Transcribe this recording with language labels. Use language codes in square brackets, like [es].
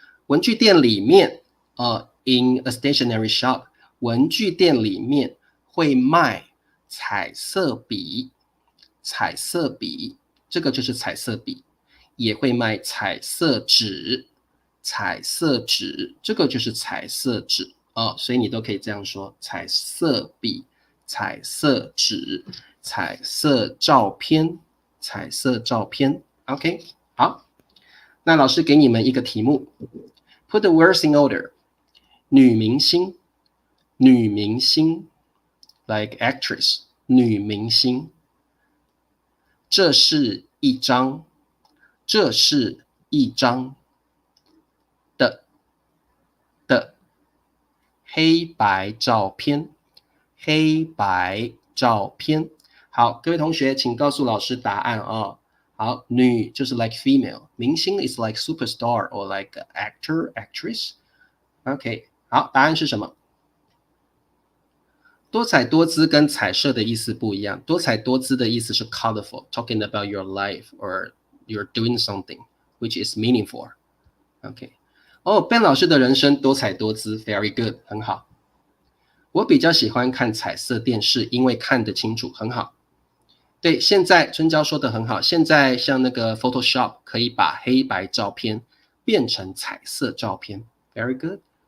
[zh] 文具店里面 [en] in a stationery shop， [zh] 文具店里面会卖彩色笔，彩色笔，这个就是彩色笔，也会卖彩色纸，彩色纸，这个就是彩色纸所以你都可以这样说：彩色笔、彩色纸、彩色照片、彩色照片。 OK， 好，那老师给你们一个题目 ， [en] Put the words in order。 [zh] 女明星，女明星 ，like actress， 女明星。这是一张，这是一张的黑白照片，黑白照片。好，各位同学，请告诉老师答案哦。好，女就是 [en] like female， [zh] 明星 [en] is like superstar or like actor, actress。 [zh] OK， 好，答案是什么？多彩多姿跟彩色的意思不一样，多彩多姿的意思是 [en] colorful, talking about your life or you're doing something which is meaningful. [zh] OK， Ben 老师的人生多彩多姿 ， [en] very good， [zh] 很好。我比较喜欢看彩色电视，因为看得清楚，很好。对，现在春娇说的很好，现在像那个 Photoshop 可以把黑白照片变成彩色照片 ， [en] very good。